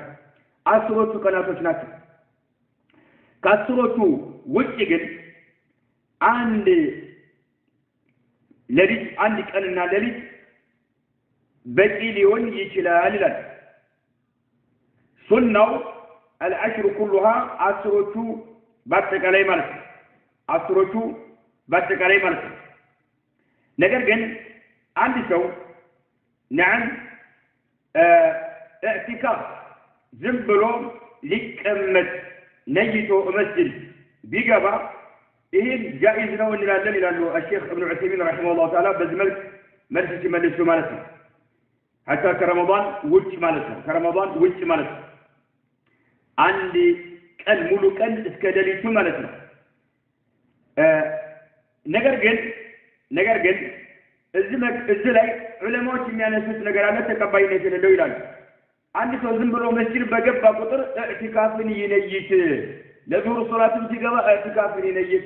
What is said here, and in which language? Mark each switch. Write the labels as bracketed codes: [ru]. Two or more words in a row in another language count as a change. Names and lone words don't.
[am] ናቸው ከአስሮቹ ውጪ ግን አንድ ቀንና ሌሊት በቂ ሊሆን ይችላል ይላል ሱናው [ar] العشر كلها [am] አስሮቹ በአጠቃላይ ማለት ነው አስሮቹ በአጠቃላይ ማለት ነው ነገር ግን አንድ ሰው نعم اعتكاف ዝም ብሎ ሊቀመጥ ነይቶ መስጂድ ቢገባ ይሄ جائز ነው እንላለን ይላሉ الشيخ ابن عثيمين [ar] رحمه الله تعالى [am] በዚህ መልስ ሲመልሱ ማለት ነው حتى ከረመዳን ውጭ ማለት ነው አንድ ቀን ሙሉ ቀን እስከ ሌሊቱ ማለት ነው ነገር ግን እዚህ ላይ ዑለማዎች የሚያነሱት ነገር አለ ተቀባይነት የሌለው ይላሉ አንድ ሰው ዝም ብሎ መስጂድ በገባ ቁጥር ኢዕቲካፍን ይነይት ለዙር ሶላትም ሲገባ ኢዕቲካፍን ይነይት